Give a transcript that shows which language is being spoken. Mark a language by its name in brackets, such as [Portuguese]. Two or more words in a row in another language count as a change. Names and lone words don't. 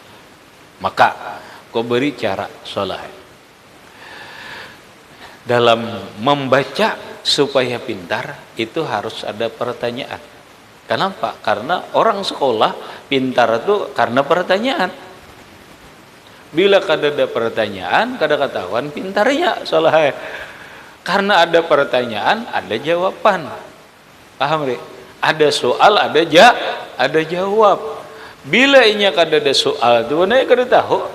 [Indonesian] Maka kau beri cara sholat. Dalam membaca supaya pintar itu harus ada pertanyaan. Kenapa? Karena orang sekolah pintar itu karena pertanyaan. [Banjar] Bila kada ada pertanyaan, kada ketahuan pintarnya soalnya. [Indonesian] Karena ada pertanyaan, ada jawaban. Paham, Ri? Ada soal, ada jawab. [Banjar] Bila inya kada ada soal, itu mana kada tahu?